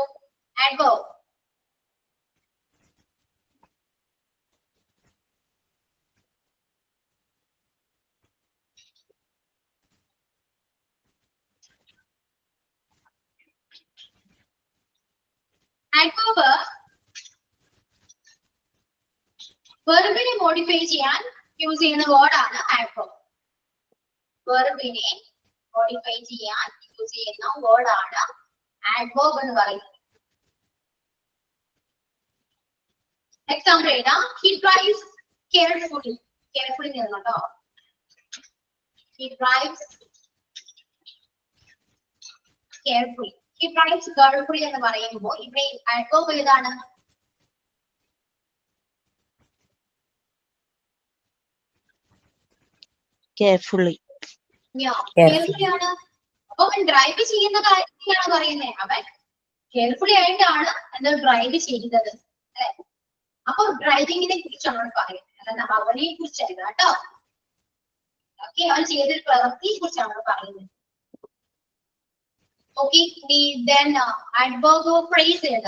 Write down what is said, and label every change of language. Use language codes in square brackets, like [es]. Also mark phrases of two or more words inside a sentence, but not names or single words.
[en] adverb adverb [ml] വെർബിനെ മോഡിഫൈ ചെയ്യാൻ യൂസ് ചെയ്യുന്ന വേർഡാണ് adverb. വെർബിനെ മോഡിഫൈ ചെയ്യാൻ യൂസ് ചെയ്യുന്ന വേർഡാണ് adverb എന്ന് പറയുന്നത്. എക്സാമ്പിൾ എഴുതാം. [en] He drives carefully. Carefully കേട്ടോ. He drives carefully. He drives carefully [ml] എന്ന് പറയുമ്പോൾ ഇവിടെ adverb ഏതാണ്? carefully. Carefully ആണ്. അപ്പൊ അവൻ ഡ്രൈവ് ചെയ്യുന്ന കാര്യത്തിലാണ് പറയുന്നത്. അവൻ കെയർഫുള്ളി ആയിട്ടാണ് എന്താ ഡ്രൈവ് ചെയ്തത് അല്ലെ? അപ്പൊ ഡ്രൈവിങ്ങിനെ കുറിച്ചാണ് പറയുന്നത്, അല്ലാതെ അവനെ കുറിച്ചല്ല കേട്ടോ. ഓക്കെ, അവൻ ചെയ്തൊരു പ്രവൃത്തിയെ കുറിച്ചാണ് പറയുന്നത്. ഓക്കെ, [en] adverb phrase [ml] എഴുതാം.